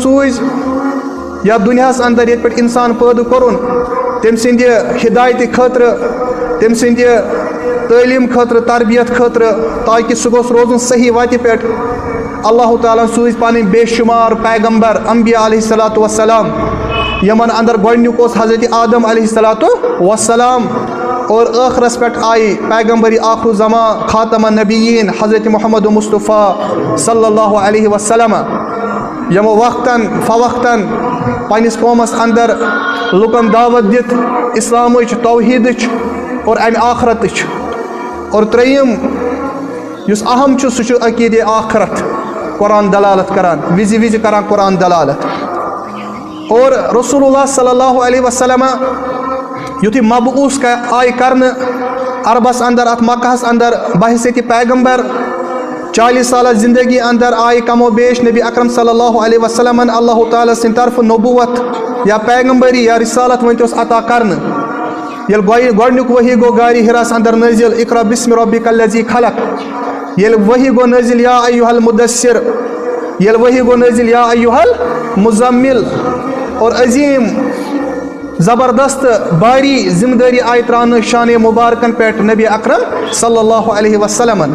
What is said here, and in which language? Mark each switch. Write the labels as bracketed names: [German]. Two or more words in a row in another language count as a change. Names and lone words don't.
[Kashmiri] سوٗزۍ یتھ دُنیاہس اندر ییٚتہِ پٮ۪ٹھ انسان پٲدٕ کوٚرُن تٔمۍ سٕنٛدِ ہدایتہِ خٲطرٕ تٔمۍ سٕنٛدِ تعلیٖم خٲطرٕ تربیت خٲطرٕ تاکہِ سُہ گوٚژھ روزُن صحیح وتہِ پٮ۪ٹھ اللہ تعالیٰ ہن سوٗزۍ پنٕنۍ بے شُمار پیغمبر انبیا [Arabic] علیہ الصلوۃ والسلام [Kashmiri] یِمن اندر گۄڈٕنیُک اوس حضرت آدم علیہ [Arabic] الصلوۃ والسلام [Kashmiri] اور ٲخرس پٮ۪ٹھ آیہِ پیغمبری [Arabic] آخر الزمان خاتم النبیٖن [Kashmiri] حضرت محمد مصطفیٰ [Arabic] صلی اللہ علیہ وسلم [Kashmiri] یِمو وقتاً فوقتاً پننِس قومس اندر لُکن دعوت دِتھ اسلامٕچ توحیٖدٕچ اور امہِ آخرتٕچ اور 3یِم یُس اہم چھُ سُہ چھُ عقیٖدے آخرت قرآن دلالت کران وِزِ وِزِ کران قرآن دلالت اور رسول اللہ [Arabic] صلی اللہ علیہ وسلم [Kashmiri] یُتھُے مبعوث آیہِ کرنہٕ عربس اندر اتھ مکہس اندر بحثیتِ پیغمبر 40 سالہ زندگی اندر آیہِ کم و بیش نبی اکرم صلی [Arabic] اللہ علیہ وسلمن [Kashmiri] اللہ تعالیٰ سٕنٛدِ طرفہٕ نبوت یا پیغمبری یا رسالت ؤنۍتوس عطا کرنہٕ ییٚلہِ گۄڈنیُک ؤحی گوٚو غارِ ہِراس اندر نٲزِل [Arabic] اقرا بسم ربک الذی خلق، [Kashmiri] ییٚلہِ ؤحی گوٚو نٲزِل [Arabic] یا ایُّہا المدثر، [Kashmiri] ییٚلہِ ؤحی گوٚو نٲزِل [Arabic] یا ایُّہا المزمل، [Kashmiri] اور عظیٖم زبردست باری ذمہٕ دٲری آیہِ ترٛاونہٕ شانہِ مُبارکن پٮ۪ٹھ نبی اکرم [Arabic] صلی اللہ علیہ وسلمن.